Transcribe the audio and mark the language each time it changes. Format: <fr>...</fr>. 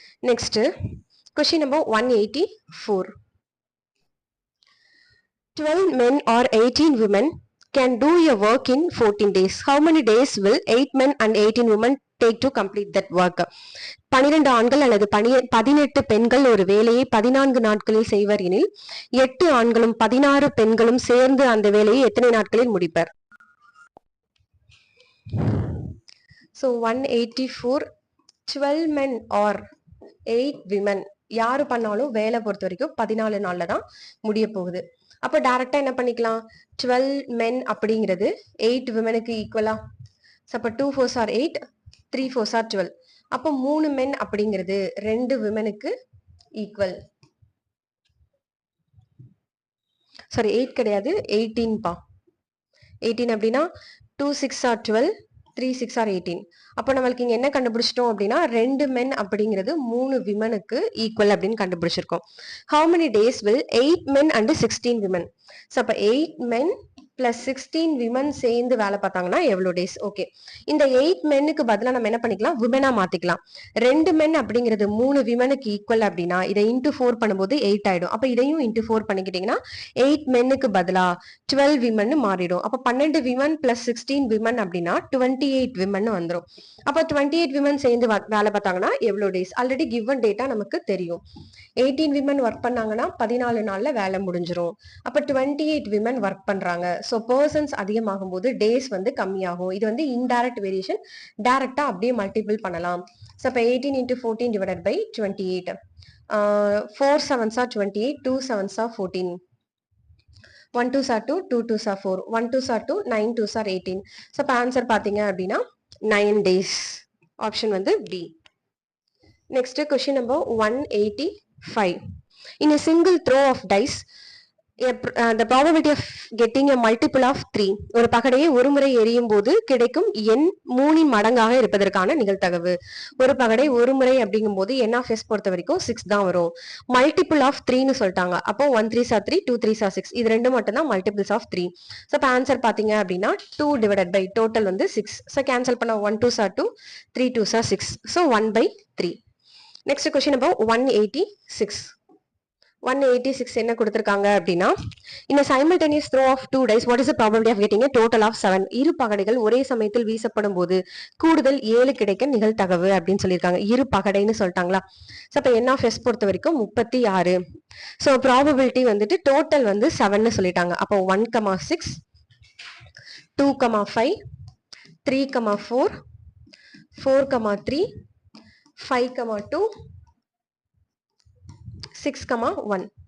<en>Next question number 184. 12 men or 18 women can do a work in 14 days. How many days will 8 men and 18 women take to complete that work?</en> <ta>12 ஆண்கள் அல்லது 18 பெண்கள் ஒரு வேலையை 14 நாட்களில் செய்வர் எனில் 8 ஆண்களும் 16 பெண்களும் சேர்ந்து அந்த வேலையை எத்தனை நாட்களில் முடிப்பர்?</ta> <en>So 184, 12 men or 8 women</en> <ta>யாரு பண்ணாலும் வேலை பொறுத்த வரைக்கும் 14 நாள்ல தான் முடிய போகுது. அப்ப டைரக்டா என்ன பண்ணிக்கலாம்? 12 men அப்படிங்கிறது 8 விமனுக்கு ஈக்குவலா?</ta> <en>அப்ப 2 4s are 8, 3 4s are 12.</en> <ta>அப்ப 3 men அப்படிங்கிறது 2 விமனுக்கு ஈக்குவல். சாரி, 8 கிடையாது, 18 பா. 18 அப்படின்னா</ta> <en>2 6 are 12, 3 6 are 18.</en> <ta>அப்போ நம்மளுக்கு இங்க என்ன கண்டுபிடிச்சிட்டோம் அப்படின்னா 2 men அப்படிங்கிறது 3 விமனுக்கு ஈக்குவல் அப்படின்னு கண்டுபிடிச்சிருக்கோம்.</ta> <en>How many days will 8 men and 16 women?</en> <ta>So அப்ப 8 men பிளஸ் 16 விமன் சேர்ந்து வேலை பார்த்தாங்கன்னா எவ்வளோ டேஸ்? ஓகே, இந்த 8 மென்னுக்கு பதிலாக நம்ம என்ன பண்ணிக்கலாம், விமனா மாத்திக்கலாம். 2 மென் அப்படிங்கிறது 3 விமனுக்கு ஈக்குவல் அப்படின்னா இதை இன்டூ 4 பண்ணும்போது 8 ஆயிடும். அப்ப இதையும் இன்டூ 4 பண்ணிக்கிட்டீங்கன்னா 8 மென்னுக்கு பதிலா 12 விமன் மாறிடும். அப்ப 12 விமன் பிளஸ் 16 விமன் அப்படின்னா 28 விமன் வந்துடும். அப்ப 28 விமன் சேர்ந்து வேலை பார்த்தாங்கன்னா எவ்வளோ டேஸ்? ஆல்ரெடி கிவன் டேட்டா நமக்கு தெரியும். 18 விமன் ஒர்க் பண்ணாங்கன்னா 14 நாள்ல வேலை முடிஞ்சிரும். அப்ப 28 விமன் ஒர்க் பண்றாங்க. ஸோ பர்சன்ஸ் அதிகமாகும் போது டேஸ் வந்து கம்மியாகும். இது வந்து இன்டைரக்ட் வேரியேஷன். டைரக்டா அப்படியே மல்டிபிள் பண்ணலாம்.</ta> <en>So அப்ப 18 into 14 divided by 28. 4 sevens are 28, 2 sevens are 14. 1 2s are 2, 2 2s are 4, 1 2s are 2, 9 2s are 18.</en> <ta>So அப்ப ஆன்சர் பாத்தீங்க அப்படின்னா 9 days.</ta> <en>Option வந்து B. Next question number 185. In a single throw of dice, the probability of getting a multiple of 3.</en> <ta>ஒரு பகடையை ஒரு முறை எரியும் போது கிடைக்கும் எண் 3 மடங்காக இருப்பதற்கான நிகழ்தகவு. ஒரு பகடை ஒரு முறை அப்படிங்கும் போது n of s பொறுத்த வரைக்கும் 6 தான் வரும். மல்டிபிள் ஆஃப் 3ன்னு சொல்லிட்டாங்க.</ta> <en>அப்போ 1 3s are 3, 2 3s are 6.</en> <ta>இது ரெண்டு மட்டும் தான் மல்டிபிள்ஸ் ஆஃப் 3. ஸோ இப்போ ஆன்சர் பாத்தீங்க அப்படின்னா 2 divided by டோட்டல் வந்து 6.</ta> <en>So cancel பண்ண 1 2s are 2, 3 2s are 6. So 1/3. Next question number 186. 186 என்ன கொடுத்திருக்காங்க அப்படின்னா, in a simultaneous throw of 2 dice, what is the probability of getting a total of 7?</en> <ta>இரு பகடைகள் ஒரே சமயத்தில் வீசப்படும் போது கூடுதல் 7 கிடைக்க நிகழ்தகவு அப்படின்னு சொல்லியிருக்காங்க. இரு பகடைன்னு சொல்லிட்டாங்களா? ஸோ அப்போ n of s பொறுத்த வரைக்கும் 36. ஸோ ப்ராபபிலிட்டி வந்துட்டு டோட்டல் வந்து 7ன்னு சொல்லிட்டாங்க. அப்போ 1,6, 2,5, 3,4, 4,3, 5,2, 6,1.</ta>